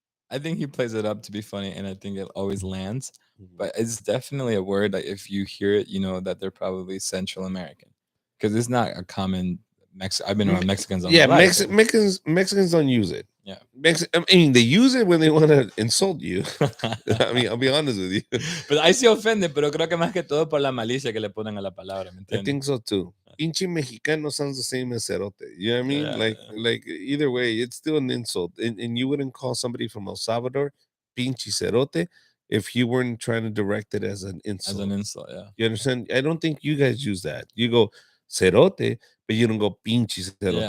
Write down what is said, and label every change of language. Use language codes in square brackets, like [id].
[en] I think he plays it up to be funny, and I think it always lands. But it's definitely a word that if you hear it, you know that they're probably Central American, because it's not a common I've been around Mexicans. Mexicans don't use it. Yeah, I mean, they use it when they want to insult you. I mean, I'll be honest with you. [es] But ahí se ofende, pero creo que más que todo por la malicia que le ponen a la palabra. ¿Me entiendes? [en] I think so too. [es] Pinche mexicano [en] sounds the same as cerote. You know what I mean? Yeah. Like either way, it's still an insult. And you wouldn't call somebody from El Salvador [es] pinche cerote [en] if you weren't trying to direct it as an insult. As an insult, yeah. You understand? I don't think you guys use that. You go cerote, but you don't go [es] pinche cerote.